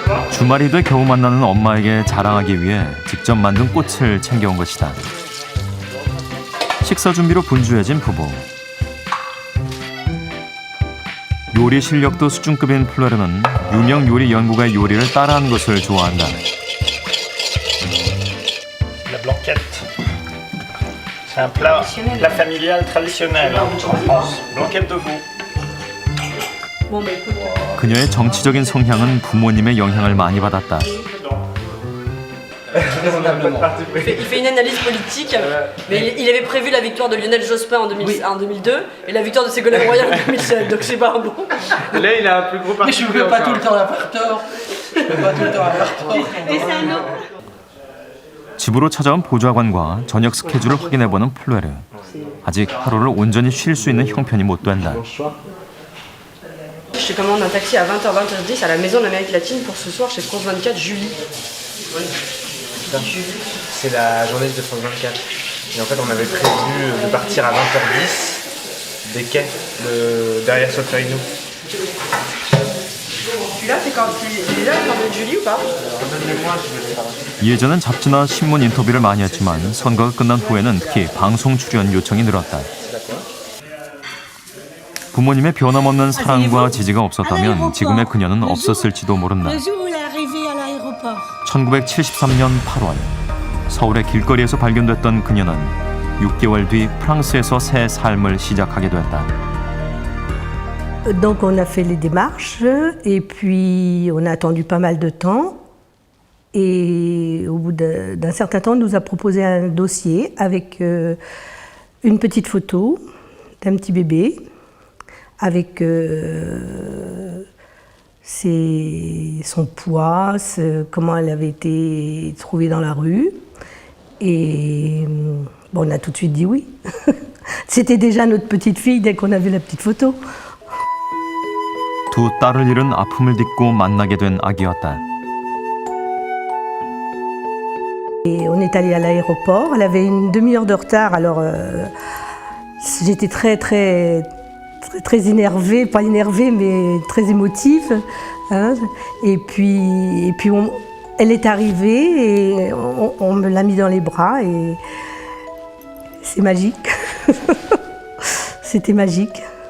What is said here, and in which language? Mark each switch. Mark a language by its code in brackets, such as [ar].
[ko] 주말이 돼 겨우 만나는 엄마에게 자랑하기 위해 직접 만든 꽃을 챙겨온 것이다. 식사 준비로 분주해진 부부. 요리 실력도 수준급인 플레르는 유명 요리 연구가의 요리를 따라하는 것을 좋아한다. [fr] La blanquette. C'est un plat familial traditionnel en France. Blanquette de veau. [ko] 그녀의 정치적인 성향은 부모님의 영향을 많이 받았다. [fr] Il fait une analyse politique, mais il avait prévu la victoire de Lionel Jospin en 2002 et la victoire de Ségolène Royal en 2007, donc c'est pas un bon. Là, il a un plus gros parti. Mais je peux pas tout le temps avoir tort. Je peux pas tout le temps avoir tort. Et c'est un non. [ko] 집으로 찾아온 보좌관과 저녁 스케줄을 확인해보는 플레르. 아직 하루를 온전히 쉴 수 있는 형편이 못 된다. [fr] Je commande un taxi à 20h, 20h10 à la Maison de l'Amérique latine pour ce soir chez France 24, Julie. C'est la journée de France 24. Et en fait, on avait prévu de partir à 20h10 des quais derrière Solferino. Celui-là, c'est déjà la journée de Julie ou pas? [ko] 예전엔 잡지나 신문 인터뷰를 많이 했지만 선거가 끝난 후에는 특히 방송 출연 요청이 늘었다. 부모님의 변함없는 사랑과 지지가 없었다면 지금의 그녀는 없었을지도 모른다. 1973년 8월 서울의 길거리에서 발견됐던 그녀는 6개월 뒤 프랑스에서 새 삶을 시작하게 됐다. [fr] Donc on a fait les démarches et puis on a attendu pas mal de temps et au bout d'un certain temps on nous a proposé un dossier avec une petite photo d'un petit bébé avec son poids, comment elle avait été trouvée dans la rue. Et bon, on a tout de suite dit oui. C'était déjà notre petite fille dès qu'on a vu la petite photo. [ko] 두 딸을 잃은 아픔을 딛고 만나게 된 아기였다. [fr] Et on est allé à l'aéroport. Elle avait une demi-heure de retard, alors j'étais très énervée, pas énervée, mais très émotive. Hein. Et puis elle est arrivée et on me l'a mis dans les bras et c'est magique. C'était magique.